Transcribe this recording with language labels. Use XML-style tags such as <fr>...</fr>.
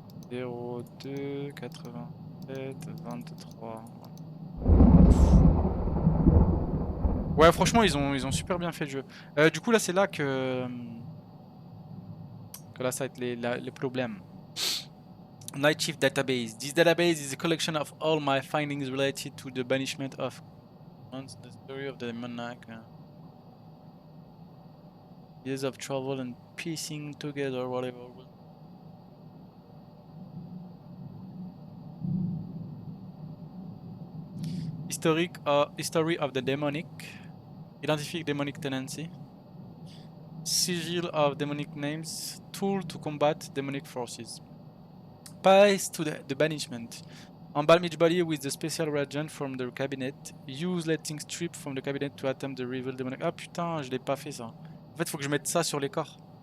<fr>02 87 23. Ouais, franchement, ils ont super bien fait le jeu. Du coup, là, c'est là que là, ça va être les problèmes.</fr> <en>Night Shift Database. This database is a collection of all my findings related to the banishment of the story of the monarch. Years of travel and piecing together whatever. History of the demonic. Identify demonic tendency. Sigil of demonic names. Tool to combat demonic forces. Path to the banishment. Embalm each body with the special reagent from the cabinet. Use letting strip from the cabinet to attempt the reveal demonic.</en> <fr>Ah putain, je l'ai pas fait ça. En fait, faut que je mette ça sur les corps.</fr>